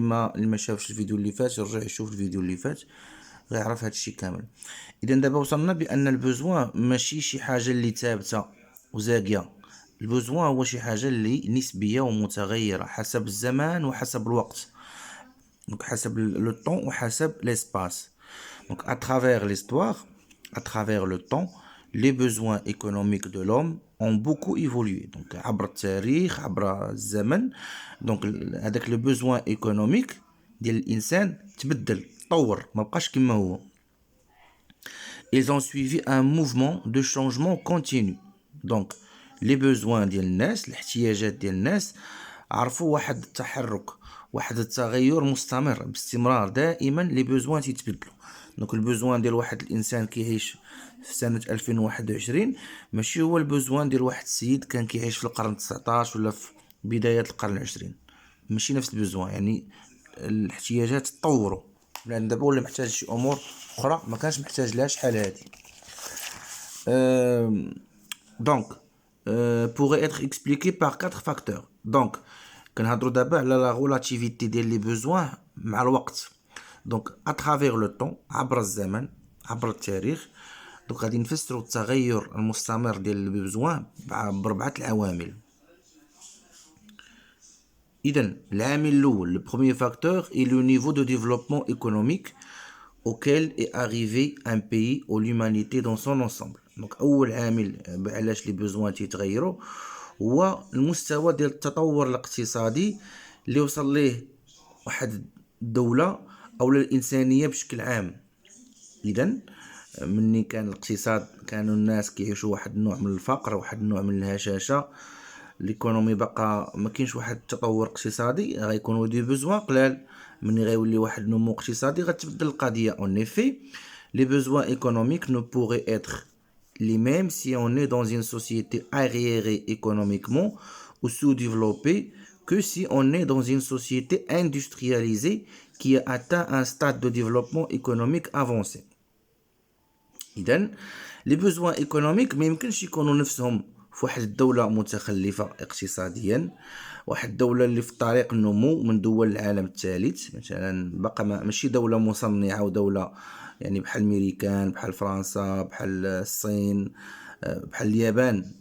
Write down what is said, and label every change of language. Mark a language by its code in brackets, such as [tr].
[ar] اللي ما شافش الفيديو اللي فات يرجع يشوف الفيديو اللي فات غيعرف هادشي كامل. اذا دابا وصلنا بان البوزوان ماشي شي حاجه اللي ثابته وزاكيه. البوزوان هو شي حاجه اللي نسبيه ومتغيره حسب الزمان وحسب الوقت، donc حسب لو طون وحسب l'espace. [fr] Donc à travers l'histoire, à travers le temps, les besoins économiques de l'homme ont beaucoup évolué. [ar] Donc عبر التاريخ، عبر الزمن. donc هذاك لو besoin économique ديال الانسان تبدل، تطور، ما بقاش كما هو. [fr] Ils ont suivi un mouvement de changement continu. [ar] Donc les besoins ديال الناس، الاحتياجات ديال الناس عرفوا واحد التحرك، واحد التغير مستمر باستمرار. دائما لي بوزوان تيتبدلوا. دونك البوزوان ديال واحد الانسان كيعيش في سنه 2021 ماشي هو البوزوان ديال واحد السيد كان كيعيش في القرن 19 ولا في بدايات القرن 20. ماشي نفس البوزوان، يعني الاحتياجات تطوروا. لان دابا ولا محتاج شي امور اخرى ما كانش محتاج لها شحال هادي. [fr] دونك pourrait être expliqué par 4 facteurs. [ar] دونك كنهضروا دابا على لا ريلاتيفيتي ديال لي بوزوان مع الوقت. دونك اترافير لو طون، عبر الزمن، عبر التاريخ. دونك غادي نفسروا التغير المستمر ديال لي بوزوان بربعه العوامل. إذن العامل الأول، [fr] le premier facteur est le niveau de développement économique auquel est arrivé un pays ou l'humanité dans son ensemble. [ar] donc أول عامل علاش لي بوزوان تيتغيروا هو المستوى ديال التطور الاقتصادي اللي وصل ليه واحد الدولة أو الإنسانية بشكل عام. إذن مني كان الاقتصاد كانوا الناس كيعيشوا واحد النوع من الفقر، واحد النوع من الهشاشة، ليكونومي بقى ما كاينش واحد التطور اقتصادي، غيكونوا دي بوزوان قلال. مني غيولي واحد النمو اقتصادي غتبدل القضيه. [fr] اون افي لي بوزوان ايكونوميك نو بوغي اتر لي ميم سي اون اي دون une société arriérée économiquement ou sous-développée que si on est dans une société industrialisée qui a atteint un stade de développement économique avancé. [ar] إذن لي بوزوان ايكونوميك ما يمكنش يكونوا نفسهم في واحد الدولة متخلفة اقتصاديا، واحد الدولة اللي في طريق النمو من دول العالم الثالث مثلا، بقى ماشي دولة مصنعة ودولة يعني بحال الميريكان، بحال فرنسا، بحال الصين، بحال اليابان.